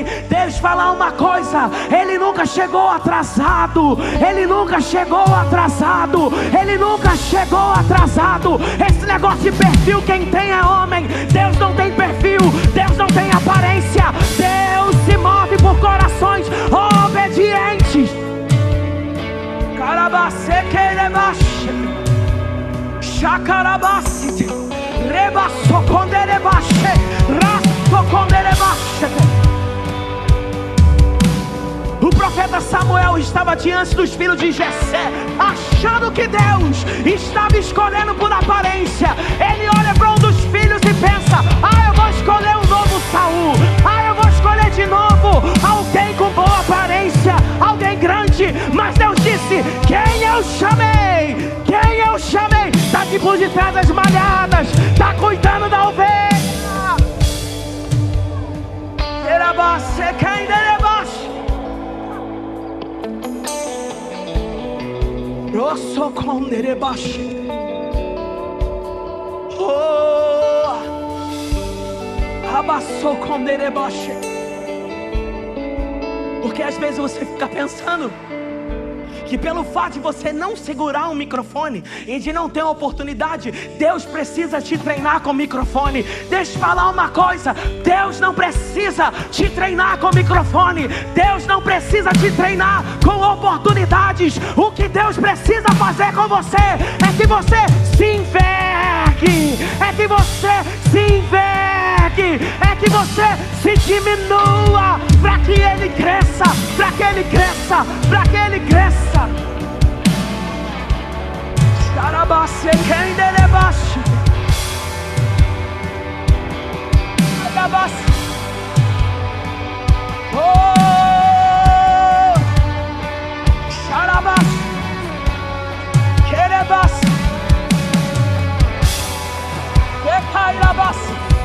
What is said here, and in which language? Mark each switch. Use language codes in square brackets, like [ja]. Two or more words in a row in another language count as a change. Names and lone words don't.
[pt] Deixa eu falar uma coisa: Ele nunca chegou atrasado, Ele nunca chegou atrasado, Ele nunca chegou atrasado. Esse negócio de perfil, quem tem é homem. Deus não tem perfil, Deus não tem aparência. Deus se move por corações obedientes. Carabasse querebache, chacarabasse, rebaço conderebache, raço conderebache. O profeta Samuel estava diante dos filhos de Jessé, achando que Deus estava escolhendo por aparência. Ele olha para um dos filhos e pensa: eu vou escolher um novo Saul, eu vou escolher de novo alguém com boa aparência, alguém grande. Mas Deus disse: quem eu chamei, quem eu chamei, está aqui por detrás das malhadas, está cuidando da ovelha. Erabasse quem derebasse. Rosso conderebache. Abaço conderebache. Porque às vezes você fica pensando que pelo fato de você não segurar um microfone e de não ter uma oportunidade, Deus precisa te treinar com o microfone. Deixa eu falar uma coisa: Deus não precisa te treinar com o microfone, Deus não precisa te treinar com oportunidades. O que Deus precisa fazer com você é que você se envergue, é que você se envergue, é que você se diminua, para que Ele cresça, para que Ele cresça, para que Ele cresça. Xarabasse quem derebasse. Xarabasse. Xarabasse. Querebasse. Quecairabasse.